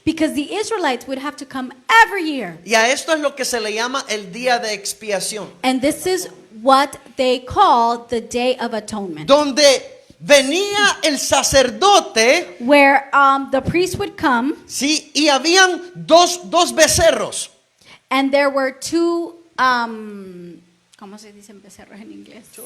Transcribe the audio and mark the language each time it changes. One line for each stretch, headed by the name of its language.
English: Because the Israelites would have to come every year.
Spanish: Y a esto es lo que se le llama el día de expiación,
English: And this is what they call the Day of Atonement,
Spanish: donde venía el sacerdote,
English: where the priest would come,
Spanish: sí, y habían dos becerros.
English: and there were two,
Spanish: ¿cómo se dicen becerros en inglés?